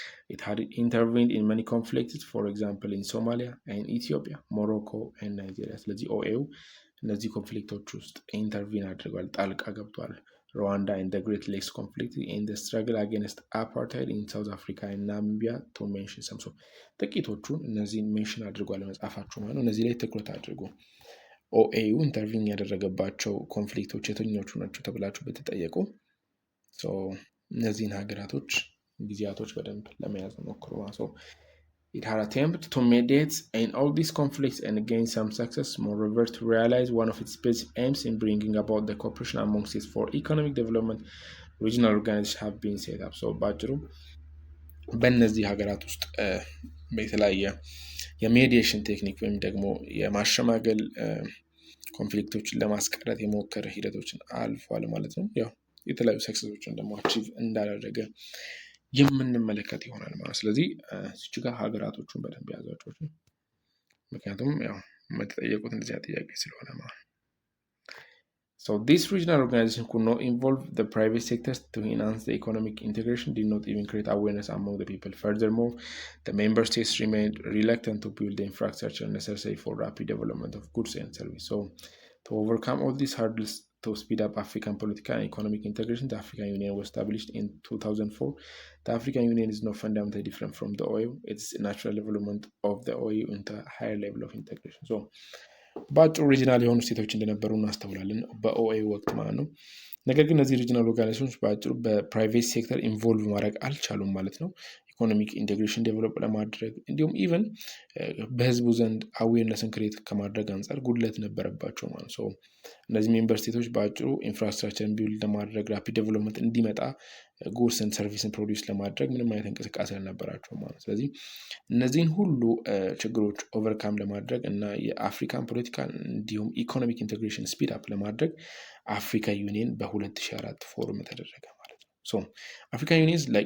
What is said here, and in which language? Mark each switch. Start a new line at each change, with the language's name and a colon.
English: it had intervened in many conflicts, for example in Somalia and Ethiopia, Morocco and Nigeria።
Amharic: ስለዚህ ኦኤዩ እነዚህ ኮንፍሊክቶች ውስጥ ኢንተርቪን አድርጓል፣ ጣልቃ ገብቷል።
English: ሩዋንዳ and the Great Lakes conflict and the struggle against apartheid in South Africa and Namibia to mention some።
Amharic: ጥቂቶቹን እነዚህን ሜንሽን አድርጓል መጽሐፋችሁ ማለት ነው። እነዚህ ላይ ትኩረት አድርጉ። ኦኤዩ ኢንተርቪን ያደረገባቸው ኮንፍሊክቶች የትኞቹ ናቸው ተብላችሁ ብትጠየቁ እነዚህን ሀገራቶች ጊዜያቶች በደንብ ለመያዝ ሞክሩ።
English: it had attempted to mediate in all these conflicts and gain some success. Moreover, to realize one of its basic aims in bringing about the cooperation amongst it for economic development, regional organizations have been set up.
Amharic: ባጭሩ በእነዚህ ሀገራት ውስጥ በተለያየ የሜዲዬሽን ቴክኒክ ወይም ደግሞ የማሸማገል ኮንፍሊክቶችን ለማስቀረት የሞከረ ሂደቶችን አልፏል ማለት ነው። ያው የተለያዩ ሰክሰሶችን ደግሞ አቺቭ እንዳደረገ የምንመለከት ይሆናል ማለት። ስለዚህ እዚህ ጋር ሀገራቶቹን በደንብ ያዟቸው፣ ምክንያቱም ያው የምትጠየቁት እንደዚያ ጥያቄ ስለሆነ ማለት።
English: So this regional organization could not involve the private sectors to enhance the economic integration, did not even create awareness among the people. Furthermore, the member states remained reluctant to build the infrastructure necessary for rapid development of goods and services. So to overcome all these hurdles, to speed up African political and economic integration, the African Union was established in 2004. The African Union is not fundamentally different from the OAU. It's a natural development of the OAU into a higher level of integration.
Amharic: So በአጭሩ ሪጂናል የሆኑ ስቴቶች እንደነበሩ እናስተውላለን በኦኤዩ ወቅት ማለት ነው። ነገር ግን እነዚህ ሪጂናል ኦርጋናይዜሽኖች በአጭሩ በፕራይቬት ሴክተር ኢንቮልቭ ማድረግ አልቻሉም ማለት ነው። ኢኮኖሚክ ኢንቴግሬሽን ዴቨሎፕ ለማድረግ እንዲሁም ኢቨን በህዝቡ ዘንድ አዌርነስን ክሬት ከማድረግ አንጻር ጉድለት ነበረባቸው ማለት ነው። እነዚህ ሜምበር ስቴቶች በአጭሩ ኢንፍራስትራክቸርን ቢውልድ ለማድረግ ራፒድ ዴቨሎፕመንት እንዲመጣ ጉድስን ሰርቪስን ፕሮዲውስ ለማድረግ ምንም አይነት እንቅስቃሴ አልነበራቸው ማለት ነው። ስለዚህ እነዚህን ሁሉ ችግሮች ኦቨርካም ለማድረግ እና የአፍሪካን ፖለቲካል እንዲሁም ኢኮኖሚክ ኢንቴግሬሽን ስፒድ አፕ ለማድረግ አፍሪካ ዩኒየን በ2004 ፎርም ተደረገ ማለት ነው። ሶ አፍሪካን ዩኒየን